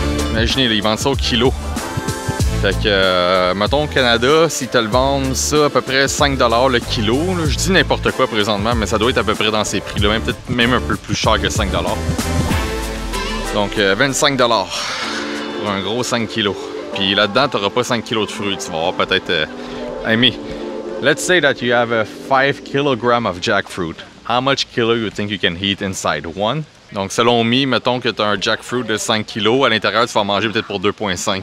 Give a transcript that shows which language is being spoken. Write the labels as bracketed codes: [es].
[fr] Imaginez, là, ils vendent ça au kilo. Fait que, mettons au Canada, s'ils te le vendent ça à peu près 5 $ le kilo, là, je dis n'importe quoi présentement, mais ça doit être à peu près dans ces prix-là, peut-être même un peu plus cher que 5 $. Donc 25 $ pour un gros 5 kilos. Puis là-dedans, tu n'auras pas 5 kilos de fruits, tu vas avoir peut-être... [en] Amy, let's say that you have a 5 kg of jackfruit. How much kilo you think you can eat inside? One? [fr] Donc selon me, mettons que tu as un jackfruit de 5 kg, à l'intérieur, tu vas manger peut-être pour 2,5.